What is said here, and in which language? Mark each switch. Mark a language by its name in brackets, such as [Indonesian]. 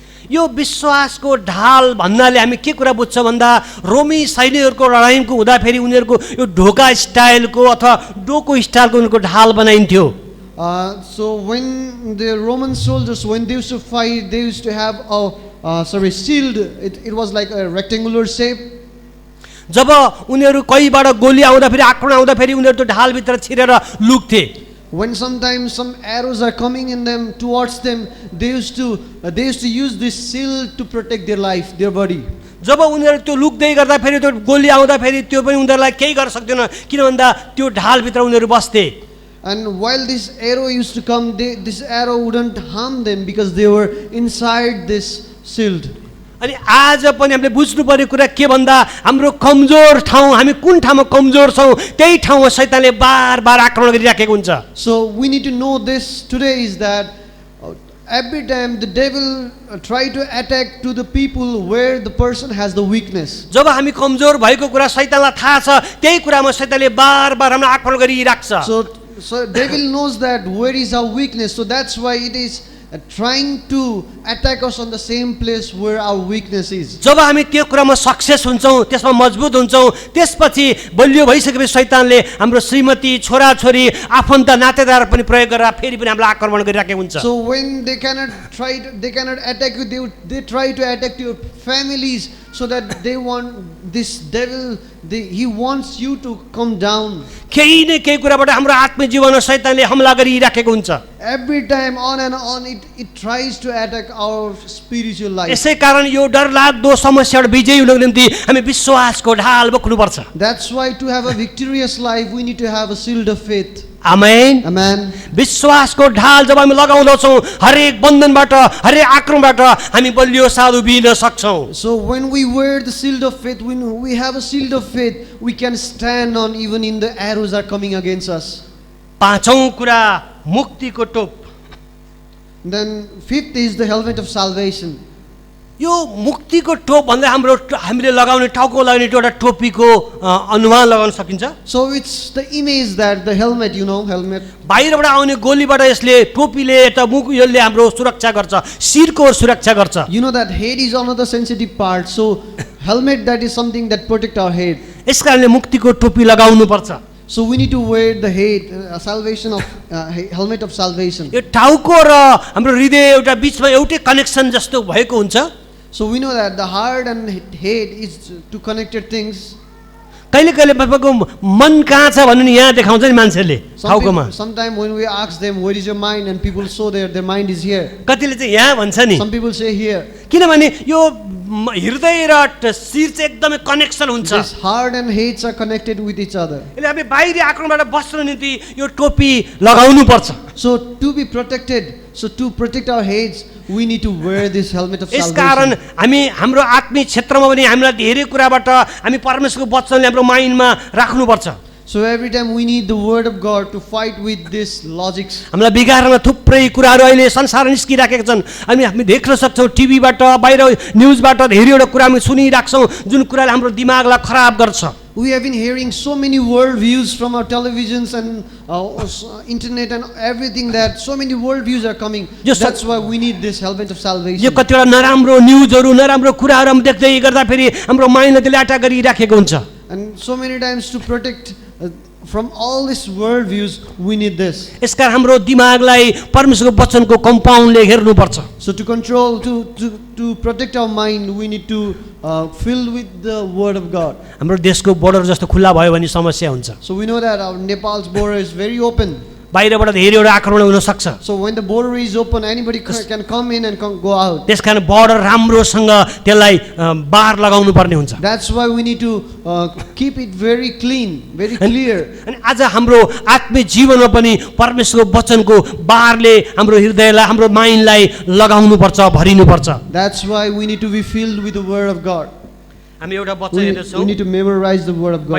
[Nepali] यो विश्वासको ढाल भन्नाले हामी के कुरा बुझ्छ भन्दा रोमी सैनिकहरूको लडाइँको हुँदाखेरि उनीहरूको यो ढोका स्टाइलको अथवा डोको स्टाइलको उनीहरूको ढाल बनाइन्थ्यो। [English] So when the Roman soldiers, when they used to fight, they used to have a shield. It was like a rectangular shape. [Nepali] जब उनीहरू कहीबाट गोली आउँदाखेरि आक्रमण आउँदाखेरि उनीहरू त्यो ढालभित्र छिरेर लुक्थे। [English] When sometimes some arrows are coming in them towards them, they used to use this shield to protect their life, their body. [Nepali] जब उनीहरू त्यो लुक्दै गर्दाखेरि त्यो गोली आउँदाखेरि त्यो पनि उनीहरूलाई केही गर्न सक्दैन, किन भन्दा त्यो ढालभित्र उनीहरू बस्थे। [English] And while this arrow used to come, this arrow wouldn't harm them because they were inside this shield. [Nepali] अनि आज पनि हामीले बुझ्नु पर्ने कुरा के भन्दा हाम्रो कमजोर ठाउँ, हामी कुन ठाउँमा कमजोर छौँ त्यही ठाउँमा शैतानले बार आक्रमण गरिराखेको हुन्छ। [English] So we need to know this today is that every time the devil try to attack to the people where the person has the weakness. [Nepali] जब हामी कमजोर भएको कुरा शैतानलाई थाहा छ त्यही कुरामा शैतानले बार हाम्रो आक्रमण गरिराख्छ। [English] So devil knows that where is our weakness. So that's why it is trying to attack us on the same place where our weakness is. [Nepali] जब हामी त्यो कुरामा सक्सेस हुन्छौँ, त्यसमा मजबुत हुन्छौँ, त्यसपछि बलियो भइसकेपछि शैतानले हाम्रो श्रीमती, छोराछोरी, आफन्त, नातेदार पनि प्रयोग गरेर फेरि पनि हामीलाई आक्रमण गरिराखेको हुन्छ। [English] So when they cannot attack you, they try to attack your families, so that they want this devil, he wants you to come down. [Nepali] केही न केही कुराबाट हाम्रो आत्मिक जीवनमा शैतानले हमला गरिराखेको हुन्छ। [English] Every time on and on it tries to attack our spiritual life. [Nepali] यसै कारण यो डरलाग्दो समस्याबाट विजयी हुनको निम्ति हामी विश्वासको ढाल बोक्नुपर्छ। [English] That's why to have a victorious life we need to have a shield of faith. [Nepali] Amen. [English] Amen. [Nepali] विश्वासको ढाल जब हामी लगाउँदछौँ हरेक बन्धनबाट हरेक आक्रमणबाट हामी बलियो साथ उभिन सक्छौँ। [English] So when we wear the shield of faith, when we have a shield of faith, we can stand on even in the arrows are coming against us. [Nepali] पाँचौं कुरा मुक्तिको टोप। [English] Then fifth is the helmet of salvation. [Nepali] यो मुक्तिको टोप भन्दा हामीले लगाउने टाउको लगाउने एउटा टोपीको अनुमान लगाउन सकिन्छ। [English] So it's the image that the helmet, helmet. [Nepali] बाहिरबाट आउने गोलीबाट यसले टोपीले त मुख यसले हाम्रो सुरक्षा गर्छ, शिरको सुरक्षा गर्छ। [English] You know that head is another sensitive part. So helmet, that is something that protect our head. [Nepali] यसकारणले मुक्तिको टोपी लगाउनु पर्छ। [English] So we need to wear the head, salvation of helmet of salvation. [Nepali] यो टाउको र हाम्रो हृदय एउटा बीचमा एउटै कनेक्सन जस्तो भएको हुन्छ। [English] So we know that the heart and head is two connected things. [Nepali] कहिले कहिले तपाईँको मन कहाँ छ भन्नु नि यहाँ देखाउँछ नि मान्छेले टाउकोमा। [English] Sometimes when we ask them where is your mind, and people show their mind is here. [Nepali] कतिले चाहिँ यहाँ भन्छ नि। [English] Some people say here. [Nepali] किनभने यो हृदय र शिर चाहिँ एकदमै कनेक्सन हुन्छ। [English] This heart and heads are connected with each other. [Nepali] यसले हामी बाहिरी आक्रमणबाट बस्न निम्ति यो टोपी लगाउनु पर्छ। [English] So to be protected, so to protect our heads, we need to wear this helmet of [Nepali] यसकारण [English] salvation. [Nepali] हामी हाम्रो आत्मिक क्षेत्रमा पनि हामीलाई धेरै कुराबाट हामी परमेश्वरको वचनले हाम्रो माइन्डमा राख्नुपर्छ। [English] So every time we need the word of God to fight with this logics. [Nepali] हामीलाई बिगार्न थुप्रै कुराहरू अहिले संसारमा निस्किराखेका छन्। हामी देख्न सक्छौँ टिभीबाट बाहिर न्युजबाट धेरैवटा कुरा हामी सुनिराख्छौँ जुन कुराले हाम्रो दिमागलाई खराब गर्छ। [English] We have been hearing so many world views from our televisions and internet and everything, that so many world views are coming. That's why we need this helmet of [Nepali] यो [English] salvation. [Nepali] कतिवटा नराम्रो न्युजहरू नराम्रो कुराहरू हामी देख्दै गर्दाखेरि हाम्रो माइन्डले त्यसले अट्याक गरिराखेको हुन्छ। [English] And so many times to protect from all these world views, we need this. [Nepali] यसकारण हाम्रो दिमागलाई परमेश्वरको वचनको कम्पाउन्डले हेर्नुपर्छ। [English] So to control, to protect our mind, we need to fill with the word of God. [Nepali] हाम्रो देशको border जस्तो खुल्ला भयो भने समस्या हुन्छ। [English] So we know that our Nepal's border is very open. [Nepali] बाहिरबाट धेरैवटा आक्रमण हुन सक्छ। [English] So when the border is open, anybody can come in and go out. [Nepali] त्यसकारण बोर्डर राम्रोसँग त्यसलाई बार लगाउनु पर्ने हुन्छ। [English] That's why we need to keep it very clean, very clear. [Nepali] अनि आज हाम्रो आत्मिक जीवनमा पनि परमेश्वरको वचनको बारले हाम्रो हृदयलाई हाम्रो माइन्डलाई लगाउनु पर्छ, भरिनु पर्छ। [English] That's why we need to be filled with the word of God. [Nepali] हामी एउटा वचन [English] We [Nepali] हेर्छौँ [English] need to memorize the word of God.